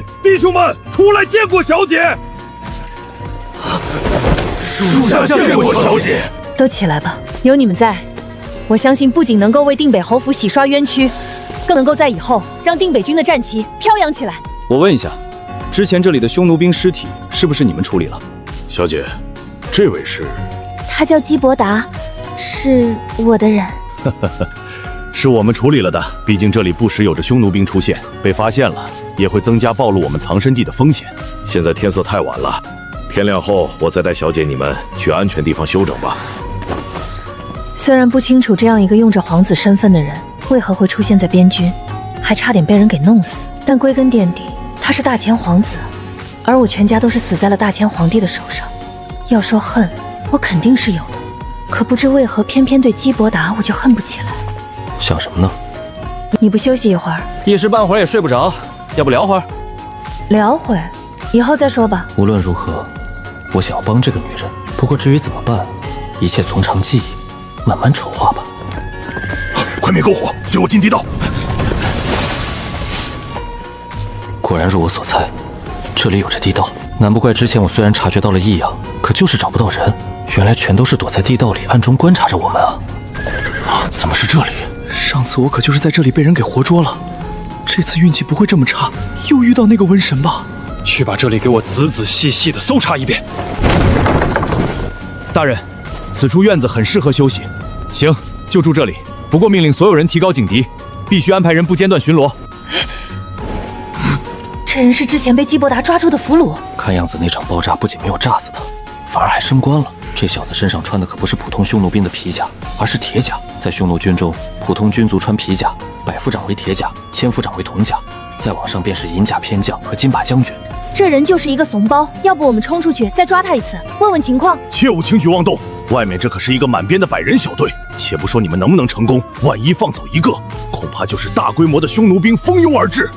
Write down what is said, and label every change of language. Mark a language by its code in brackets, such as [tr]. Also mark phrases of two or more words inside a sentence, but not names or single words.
[zh] 弟兄們，出來見過小姐！屬下見過小姐。都起來吧，有你們在，我相信不僅能夠為定北侯府洗刷冤屈， 更能夠在以後讓定北軍的戰旗飄揚起來。我問一下，之前這裡的匈奴兵屍體是不是你們處理了？小姐，這位是？他叫基伯達，是我的人。是我們處理了的，畢竟這裡不時有着匈奴兵出現，被發現了也会增加暴露我們藏身地的風險。现在天色太晚了，天亮後我再带小姐你們去安全地方休整吧。虽然不清楚這樣一個用着皇子身份的人為何會出現在邊軍，還差點被人給弄死，但歸根墊底，他是大前皇子，而我全家都是死在了大前皇帝的手上。要說恨，我肯定是有的，可不知為何偏偏對基伯達我就恨不起來。想什麼呢？你不休息一會兒？一時半會兒也睡不着，要不聊會兒？聊會，以後再說吧。无論如何，我想要幫這個女人。不過至於怎麼辦，一切從長計議，慢慢籌劃吧。快滅篝火，隨我進地道。果然如我所猜，這裡有着地道。難不怪之前我雖然察覺到了異樣，可就是找不到人。原來全都是躲在地道裡暗中觀察着我們啊！怎麼是這裡？上次我可就是在這裡被人給活捉了，這次運氣不會這麼差，又遇到那個瘟神吧？去把這裡給我仔仔細細的搜查一遍。大人，此處院子很適合休息，行，就住這裡。不過命令所有人提高警笛，必須安排人不間斷巡邏。這人是之前被基伯達抓住的俘虜。看樣子那場爆炸不僅沒有炸死他，反而還升官了。這小子身上穿的可不是普通匈奴兵的皮甲，而是鐵甲。在匈奴軍中，普通軍族穿皮甲，百夫長為鐵甲，千夫長為銅甲，再往上便是银甲偏將和金把將軍。這人就是一個慫包，要不我們衝出去再抓他一次，問問情況。切勿輕舉妄動，外面這可是一個滿編的百人小隊，且不說你們能不能成功，萬一放走一個，恐怕就是大規模的匈奴兵蜂擁而至。